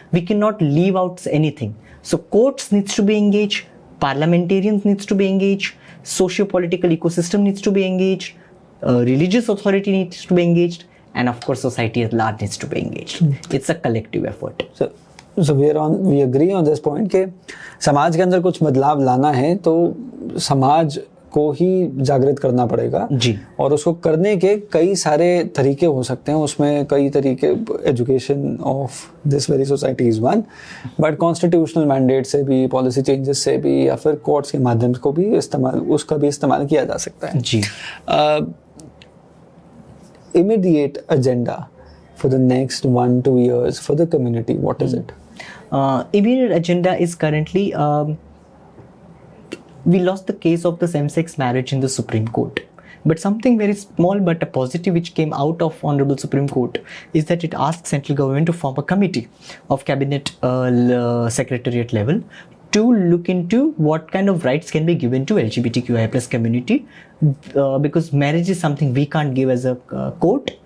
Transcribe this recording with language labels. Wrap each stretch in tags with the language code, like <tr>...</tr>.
<en>We cannot leave out anything. So courts needs to be engaged, parliamentarians needs to be engaged, socio-political ecosystem needs to be engaged, religious authority needs to be engaged, and of course society at large needs to be engaged. It's a collective effort. So we agree on this point</en> <hi>कि समाज के अंदर कुछ बदलाव लाना है तो समाज को ही जागृत करना पड़ेगा जी. और उसको करने के कई सारे तरीके हो सकते हैं. उसमें कई तरीके,</hi> <en>education of this very society is one, but constitutional mandate</en> <hi>से भी, पॉलिसी चेंजेस से भी, या फिर कोर्ट्स के माध्यम को भी उसका भी इस्तेमाल किया जा सकता है जी.</hi> <en>Immediate agenda for the next 1-2 years for the community, what is it? Immediate agenda is currently we lost the case of the same-sex marriage in the Supreme Court, but something very small but a positive which came out of Honorable Supreme Court is that it asked central government to form a committee of cabinet secretariat level to look into what kind of rights can be given to LGBTQIA plus community, because marriage is something we can't give as a court.</en>